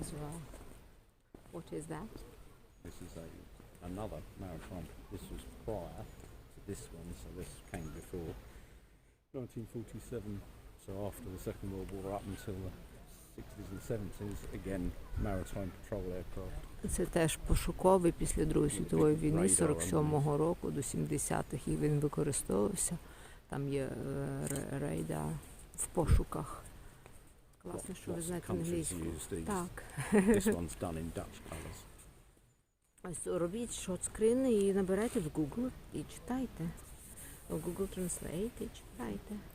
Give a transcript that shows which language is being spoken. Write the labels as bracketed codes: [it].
[en] as well. What is that? This is another maritime. This was prior to this one, so this came before 1947. So after the Second World War, up until the 60s and 70s, again maritime patrol aircraft. [uk] Це теж пошуковий після Другої світової війни, з 47-го року до 70-х, і він використовувався. Там є рейда в пошуках. Класно, що ви знаєте англійську. Так. [en] This one's done in Dutch colours. [uk] Ось робіть шотскрини і набирайте в Google і читайте. В Google Translate і читайте.